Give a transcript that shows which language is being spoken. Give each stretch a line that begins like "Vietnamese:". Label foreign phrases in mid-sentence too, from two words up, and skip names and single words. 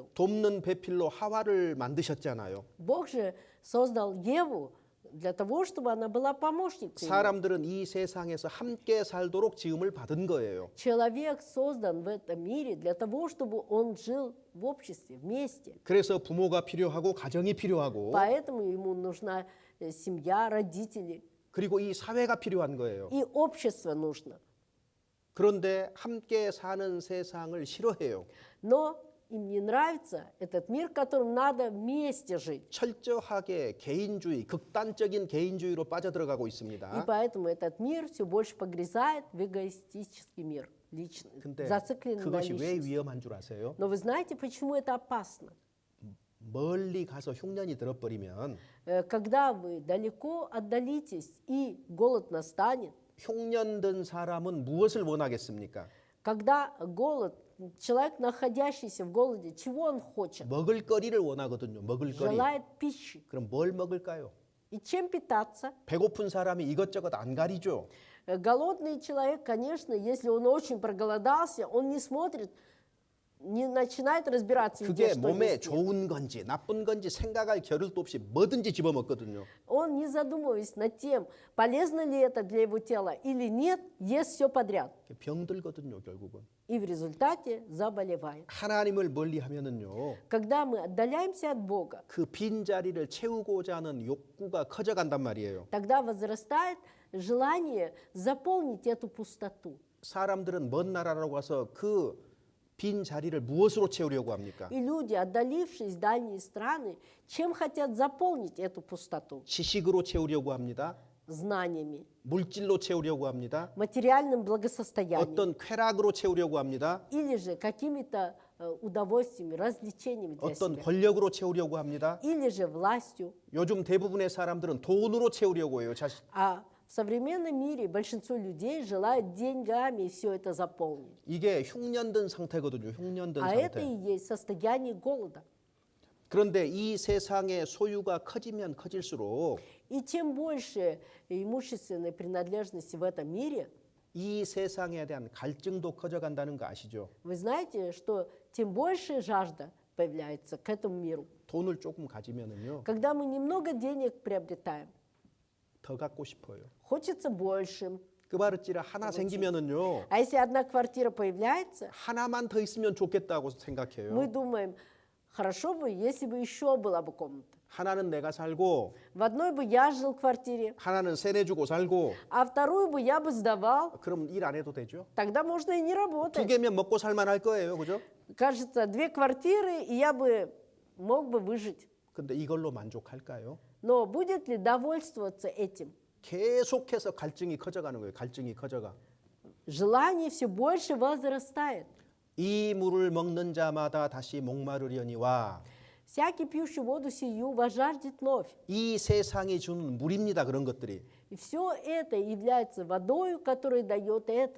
Korean: 돕는 배필로 하와를 만드셨잖아요.
Russian: Бог же создал Еву для того, чтобы она была помощницей ему.
Korean: 사람들은 이 세상에서 함께 살도록 지음을 받은 거예요.
Russian: Человек создан в этом мире для того, чтобы он жил в обществе, вместе.
Korean: 그래서 부모가 필요하고 가정이 필요하고
Russian: Поэтому ему нужна семья, родители.
Korean: 그리고 이 사회가 필요한 거예요.
Russian: И общество нужно.
Korean: 그런데 함께 사는 세상을 싫어해요.
Russian: Но им не нравится этот мир, в котором надо вместе жить.
Korean: 철저하게 개인주의, 극단적인 개인주의로 빠져들어가고
Russian: И
Korean: 있습니다.
Russian: поэтому этот мир все больше погрязает в эгоистический мир, личный,
Korean: 근데
Russian: зацикленный на
Korean: 그것이 왜
Russian: личности.
Korean: 위험한 줄 아세요?
Russian: Но вы знаете, почему это опасно?
Korean: 멀리 가서 흉년이 들어버리면
Russian: Когда вы далеко отдалитесь и голод настанет,
Korean: 흉년 든 사람은 무엇을 원하겠습니까?
Russian: когда голод, человек, находящийся в голоде, чего он хочет?
Korean: 먹을 거리를 원하거든요. 먹을 거리.
Russian: Желает пищи.
Korean: 그럼 뭘 먹을까요?
Russian: И чем питаться?
Korean: 배고픈 사람이 이것저것 안 가리죠.
Russian: Голодный человек, конечно, если он очень проголодался, он не смотрит, не начинает разбираться, где
Korean: 그게
Russian: что
Korean: 몸에
Russian: есть.
Korean: 좋은 건지 나쁜 건지 생각할 겨를도 없이 뭐든지 집어먹거든요.
Russian: Он, не задумываясь над тем, полезно ли это для его тела или нет, ест все подряд.
Korean: 병들거든요, 결국은.
Russian: И в результате заболевает.
Korean: 하나님을 멀리하면은요.
Russian: Когда мы отдаляемся от Бога,
Korean: 그 빈자리를 채우고자 하는 욕구가 커져간단 말이에요.
Russian: тогда возрастает желание заполнить эту пустоту.
Korean: 사람들은 먼 나라로 가서 그 빈 자리를 무엇으로 채우려고 합니까?
Russian: И люди, отдалившись в дальние страны, чем хотят заполнить эту пустоту?
Korean: 지식으로 채우려고 합니다.
Russian: Знаниями,
Korean: 물질로 채우려고 합니다.
Russian: материальным благосостоянием
Korean: 어떤 쾌락으로 채우려고 합니다.
Russian: или же какими-то удовольствиями, развлечениями для
Korean: 어떤
Russian: себя.
Korean: 권력으로 채우려고 합니다.
Russian: Или же властью.
Korean: 요즘 대부분의 사람들은 돈으로 채우려고 해요. 자신.
Russian: А в современном мире большинство людей желают деньгами все это заполнить.
Korean: 이게 흉년된 상태거든요. 흉년된
Russian: А это и
Korean: 상태.
Russian: есть состояние голода.
Korean: 그런데 이 세상의 소유가 커지면 커질수록
Russian: И чем больше имущественной принадлежности в этом мире,
Korean: 이 세상에 대한 갈증도 커져간다는 거 아시죠?
Russian: вы знаете, что тем больше жажда появляется к этому миру.
Korean: 돈을 조금 가지면은요.
Russian: Когда мы немного денег приобретаем,
Korean: 더 갖고 싶어요.
Russian: хочется большим.
Korean: 끄바르찌라 하나 생기면은요.
Russian: А если одна квартира появляется,
Korean: 하나만 더 있으면 좋겠다고
Russian: мы
Korean: 생각해요.
Russian: думаем, хорошо бы, если бы еще была бы комната.
Korean: 하나는 내가 살고
Russian: В одной бы я жил в квартире,
Korean: 하나는 세내 주고 살고
Russian: а вторую бы я бы сдавал.
Korean: 그럼 일 안 해도 되죠?
Russian: Тогда можно и не
Korean: 두
Russian: работать.
Korean: 개면 먹고 살만할 거예요. 그죠?
Russian: Кажется, 2 квартиры, и я бы мог бы выжить.
Korean: 근데 이걸로 만족할까요?
Russian: Но будет ли довольствоваться этим?
Korean: 계속해서 갈증이 커져가는 거예요. 갈증이 커져가.
Russian: Желание все больше возрастает.
Korean: 이 물을 먹는 자마다 다시 목마르려니와
Russian: Всякий пьющий воду сию возжаждет вновь.
Korean: 이 세상이 주는 물입니다. 그런 것들이.
Russian: И все это является водою, которую дает этот.